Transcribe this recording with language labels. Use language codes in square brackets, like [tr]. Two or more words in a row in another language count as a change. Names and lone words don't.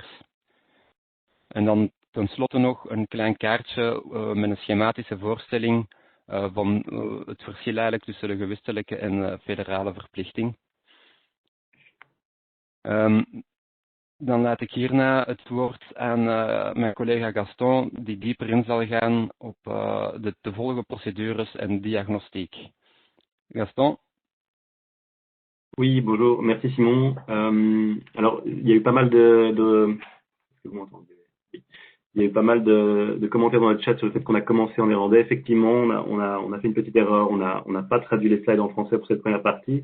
[nl] En dan tenslotte nog een klein kaartje met een schematische voorstelling van het verschil eigenlijk tussen de gewestelijke en federale verplichting. Dan laat ik hierna het woord aan mijn collega Gaston, die dieper in zal gaan op de te volgen procedures en diagnostiek. Gaston? [fr] Oui, bonjour, merci Simon. Alors, il y a eu pas mal de... Est-ce que vous m'entendez? Oui. Il y a eu pas mal de commentaires dans le chat sur le fait qu'on a commencé en néerlandais. Effectivement, on a fait une petite erreur. On n'a pas traduit les slides en français pour cette première partie.